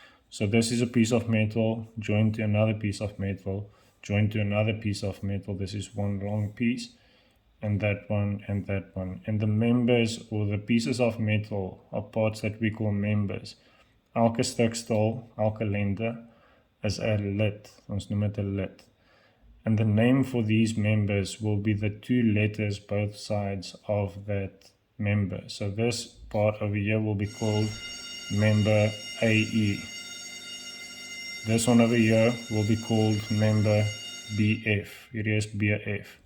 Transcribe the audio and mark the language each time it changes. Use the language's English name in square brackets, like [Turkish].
[English] So this is a piece of metal joined to another piece of metal, joined to another piece of metal. This is one long piece, and that one, and that one. And the members, or the pieces of metal, are parts that we call members. [Afrikaans] Elke stuk staal, elke lengte, is 'n lid. Ons noem dit 'n lid. [English] And the name for these members will be the 2 letters both sides of that member. So this part over here will be called member AE. This one over here will be called member BF. Here is BF.